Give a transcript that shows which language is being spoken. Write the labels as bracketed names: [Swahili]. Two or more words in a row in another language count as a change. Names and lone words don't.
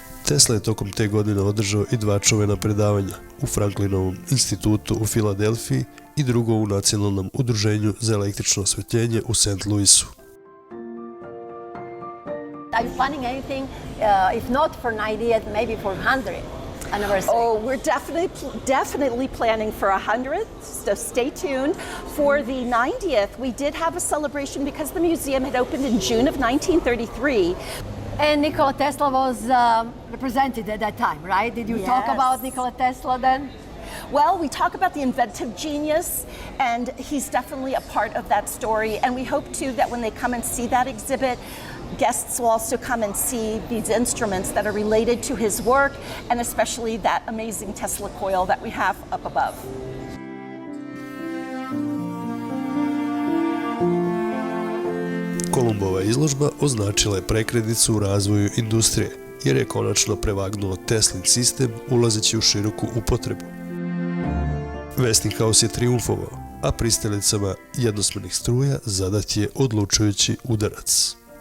[Serbian] Tesla je tokom te godine održao i 2 čuvena predavanja u Franklinovom institutu u Filadelfiji i drugo u Nacionalnom udruženju za električno osvetljenje u St. Louisu. [English] Are you planning anything, if not for 90th, maybe for 100th anniversary? Oh, we're definitely planning for 100th, so stay tuned. For the 90th, we did have a celebration because the museum had opened in June of 1933. And Nikola Tesla was represented at that time, right? Did you talk about Nikola Tesla then? Well, we talk about the inventive genius, and he's definitely a part of that story. And we hope, too, that when they come and see that exhibit, guests will also come and see these instruments that are related to his work, and especially that amazing Tesla coil that we have up above. [Serbian] Kolumbova izložba označila je prekretnicu u razvoju industrije, jer je konačno prevagnuo Teslin sistem ulazeći u široku upotrebu. Westinghouse je triumfovao, a pristalicama jednosmernih struja zadat je odlučujući udarac.